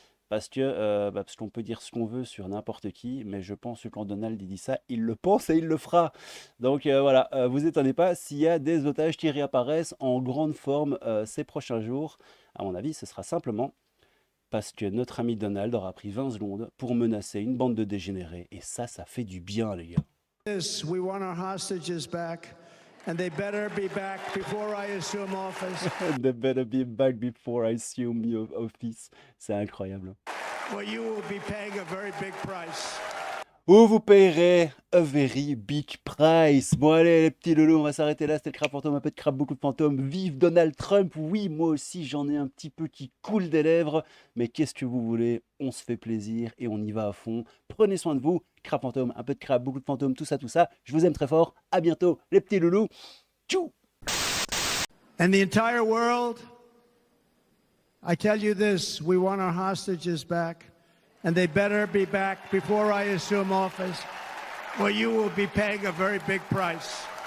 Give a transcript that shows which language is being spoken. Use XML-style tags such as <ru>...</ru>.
<fr>Parce qu'on peut dire ce qu'on veut sur n'importe qui, mais je pense que quand Donald dit ça, il le pense et il le fera. Donc voilà, vous étonnez pas s'il y a des otages qui réapparaissent en grande forme ces prochains jours. À mon avis, ce sera simplement parce que notre ami Donald aura pris 20 secondes pour menacer une bande de dégénérés. Et ça fait du bien, les gars.</fr> <en>This, we want our hostages back, and they better be back before I assume office. They better be back before I assume your office.</en> <fr>C'est incroyable.</fr> <en>Well, you will be paying a very big price.</en> <fr>Ou vous payerez</fr> <en>a very big price.</en> <fr>Bon allez les petits loulous, on va s'arrêter là. C'était le Crap Fantôme, un peu de crap, beaucoup de fantômes. Vive Donald Trump. Oui, moi aussi j'en ai un petit peu qui coule des lèvres. Mais qu'est-ce que vous voulez? On se fait plaisir et on y va à fond. Prenez soin de vous. Crap Fantôme, un peu de crap, beaucoup de fantômes, tout ça, tout ça. Je vous aime très fort. À bientôt les petits loulous. Tchou.</fr> <en>And the entire world, I tell you this, we want our hostages back, and they better be back before I assume office, or you will be paying a very big price.</en>